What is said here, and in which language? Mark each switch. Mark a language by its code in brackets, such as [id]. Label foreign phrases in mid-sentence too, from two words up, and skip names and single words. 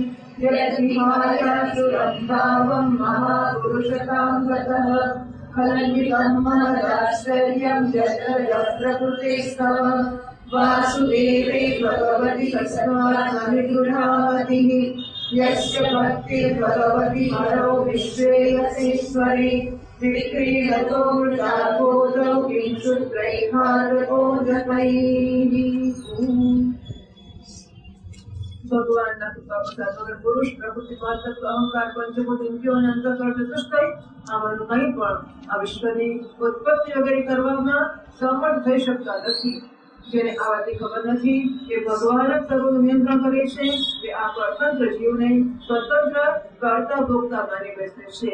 [sa] यद्विहायसुरं भावं महापुरुषतां गतः खलन्वितं महदाश्चर्यं जगदः प्रकृतेस्तव वासुदेवे भगवति तस्मान्निगुणावतिः यस्य भक्तिर्भगवति हरौ विश्वेयसेश्वरि विक्रीडतो मृतागोदौ किंशुत्रैहारकोदकैः। [gu] ભગવાનના કૃપા પ્રસાદ વગર પુરુષ પ્રકૃતિ તત્વ અહંકાર પંચભૂત ઇન્દ્રિયો અને અંતઃકરણ ચતુષ્ટય આમાંનું કંઈ પણ આ વિશ્વની ઉત્પત્તિ વગેરે કરવામાં સમર્થ થઈ શકતા નથી। જેને આ વાતની ખબર નથી કે ભગવાન જ સર્વનું નિયંત્રણ કરે છે તે આ સ્વતંત્ર જીવને સ્વતંત્ર કરતા ભોગતા માની બેસે છે।